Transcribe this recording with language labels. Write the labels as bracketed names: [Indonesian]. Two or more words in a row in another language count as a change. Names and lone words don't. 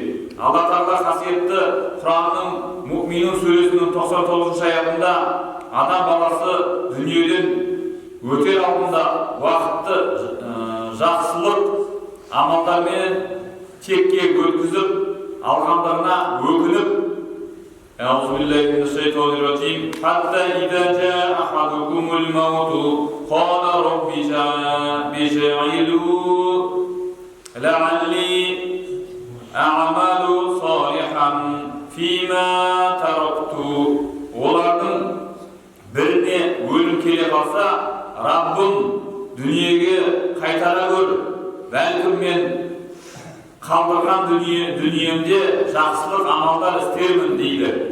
[Kazakh] Алла Тағала қасиетті Құранның Мүъминун сүресінің 99 аятында адам баласы дүниеден өтер алдында уақытты жақсылық амалдармен текке өткізіп алғандығына өкініп: [Arabic] أعوذ بالله حتى إذا جاء أحدكم الموت قال رب ارجعون لعلي أعمل صالحا فيما تركت. [Kazakh] Олардың біріне өлім келе қалса: Раббым, дүниеге қайтара көр, бәлкім мен қалдырған дүниемде жақсылық амалдар істермін дейді.